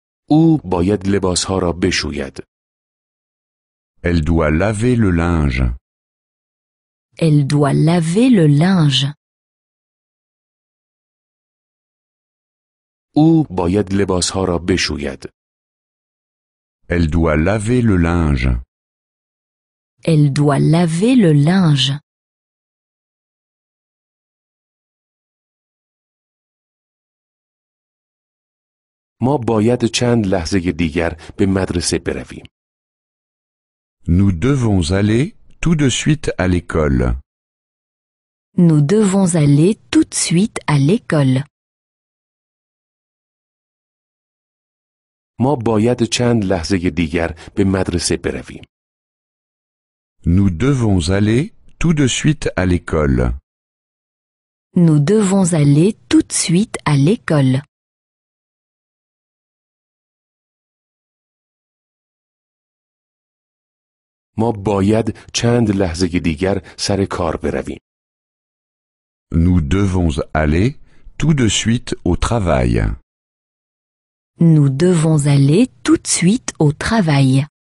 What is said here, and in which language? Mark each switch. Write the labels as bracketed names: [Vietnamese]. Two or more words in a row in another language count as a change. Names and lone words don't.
[Persian] او باید لباسها را بشوید. [French] Elle doit laver le linge. Elle doit laver le linge. [Persian] او باید لباسها را بشوید. [French] Elle doit laver le linge. Elle doit laver le linge. [Persian] ما باید چند لحظه دیگر به مدرسه برویم. [French] Nous devons aller tout de suite à l'école. Nous devons aller tout de suite à l'école. [Persian] ما باید چند لحظه دیگر به مدرسه برویم. [French] Nous devons aller tout de suite à l'école. Nous devons aller tout de suite à l'école. [Persian] ما باید چند لحظه دیگر سر کار برویم. [French] Nous devons aller tout de suite au travail. Nous devons aller tout de suite au travail.